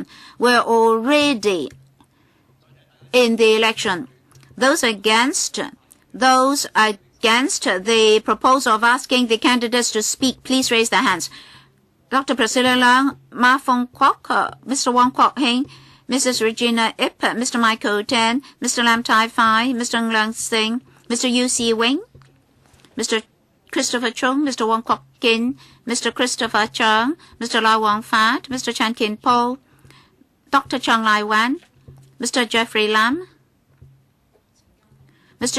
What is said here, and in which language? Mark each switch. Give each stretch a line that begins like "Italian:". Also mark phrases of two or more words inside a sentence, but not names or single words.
English: We're already in the election. Those against the proposal of asking the candidates to speak, please raise their hands. Dr. Priscilla Leung, Ma Fong Kwok, Mr. Wong Kwok Hing, Mrs. Regina Ip, Mr. Michael Tan, Mr. Lam Tai Fai, Mr. Leung Sing, Mr. Yu Si Wing, Mr. Christopher Chung, Mr. Wong Kwok Kin, Mr. Christopher Chung, Mr. Lau Wong Fat, Mr. Chan Kin Po, Dr. Chung Lai Wan, Mr. Jeffrey Lam, Mr.